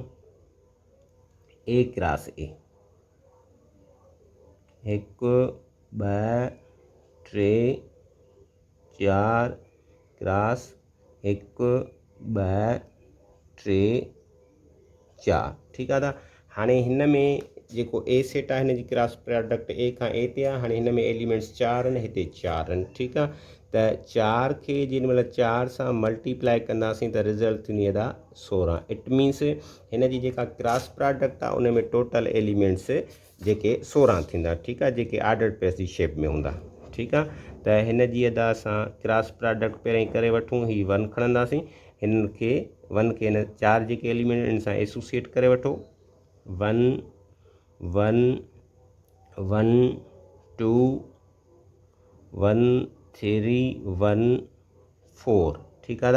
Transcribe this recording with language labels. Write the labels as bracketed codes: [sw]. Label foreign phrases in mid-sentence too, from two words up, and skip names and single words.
[en] A cross A, 1 2 3 4 cross 1 2 3 4. [sd] ठीकु आहे। हाणे हिन में जेको ए सेट आहे हिन जी [en] cross product [sd] ए खां ए ते आहे। हाणे हिन में एलिमेंट्स 4 आहिनि, हिते 4 आहिनि। ठीकु आहे। त 4 खे जेॾीमहिल 4 सां मल्टीप्लाई कंदासीं त रिज़ल्ट थींदी अदा 16। [en] it means [sd] हिन जी जेका [en] cross product [sd] आहे उन में [en] total elements [sd] जेके 16 थींदा। ठीकु आहे, जेके [en] ordered pairs [sd] जी शेप में हूंदा। ठीकु आहे। त हिन जी अदा असां [en] cross product [sd] पहिरीं करे वठूं। ही 1 खणंदासीं, हिन खे 1 खे हिन 4 जेके एलिमेंट आहिनि सां एसोसिएट करे वठो। 1 1 1 2 1 3 1 4। ठीकु आहे।